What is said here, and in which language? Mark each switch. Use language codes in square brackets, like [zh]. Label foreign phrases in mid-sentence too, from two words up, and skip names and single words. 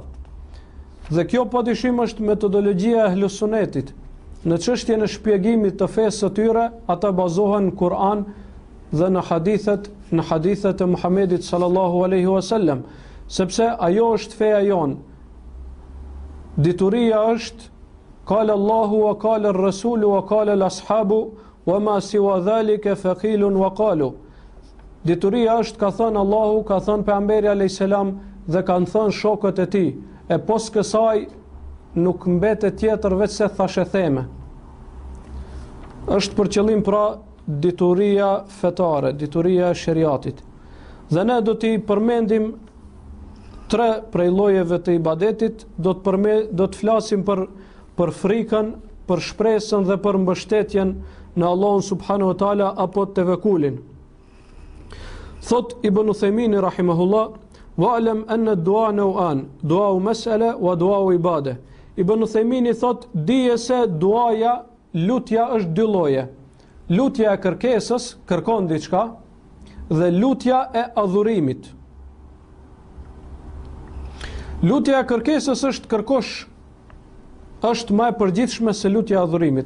[sq] Dhe kjo padyshim është metodologjia e Ahlus Sunnetit. Në çështjen e shpjegimit të fesë së tyre, ata bazohen në Kur'an dhe në hadithet e Muhamedit [ar] صلى الله عليه وسلم, [sq] sepse ajo është feja jonë. Dituria është [ar] قال الله وقال الرسول وقال الأصحاب وما سوى ذلك فقيل وقالوا. [sq] Dituria është ka thënë Allahu, ka thënë pejgamberi [ar] عليه السلام [sq] dhe kanë thënë shokët e tij. E pos kësaj nuk mbetet tjetër veç se thashe theme. Është për qëllim pra dituria fetare, dituria e sheriatit. Dhe ne do t'i përmendim 3 prej llojeve të ibadetit, do të flasim për frikën, për shpresën dhe për mbështetjen në Allahun [ar] سبحانه وتعالى [sq] apo tevekulin. [ar] Thot Ibn Uthaymeen rahimahullah: "واعلم أن الدعاء نوعان دعاء مسألة ودعاء عبادة." [sq] Ibn Uthaymeen thot, dije se duaja, lutja është 2 lloje. Lutja e kërkesës, kërkon diçka, dhe lutja e adhurimit. Lutja e kërkesës është më e përgjithshme se lutja e adhurimit.